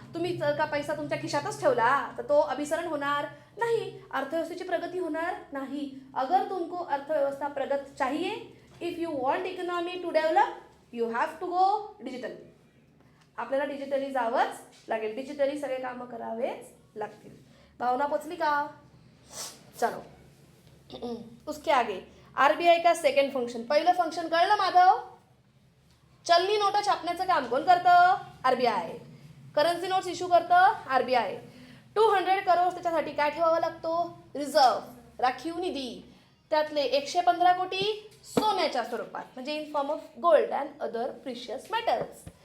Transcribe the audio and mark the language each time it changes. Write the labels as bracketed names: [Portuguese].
[Marathi] तुम्ही जर का पैसा तुमच्या खिशातच ठेवला तर तो अभिसरण होणार नहीं, अर्थव्यवस्थेची प्रगती होणार नाही. [Hindi] अगर तुमको अर्थव्यवस्था प्रगत चाहिए, [English] If you want economy to develop, you have to go digital. [Marathi] आपल्याला डिजिटली जावंच लागेल, डिजिटली सगळे कामं करावेच लागतील. भावना पोचली का? [Hindi] चलो उसके आगे आरबीआई का सेकंड फंक्शन. [Marathi] पहिलं फंक्शन कळलं माधव? चलनी नोटा छापण्याचं काम कोण करतं? आरबीआय. करन्सी नोट्स इश्यू करतं आरबीआय. 200 करोड त्याच्यासाठी काय ठेवावा लागतो? रिझर्व, राखीव निधी. त्यातले 115 कोटी सोन्याच्या स्वरूपात, म्हणजे [English] In form of gold and other precious metals.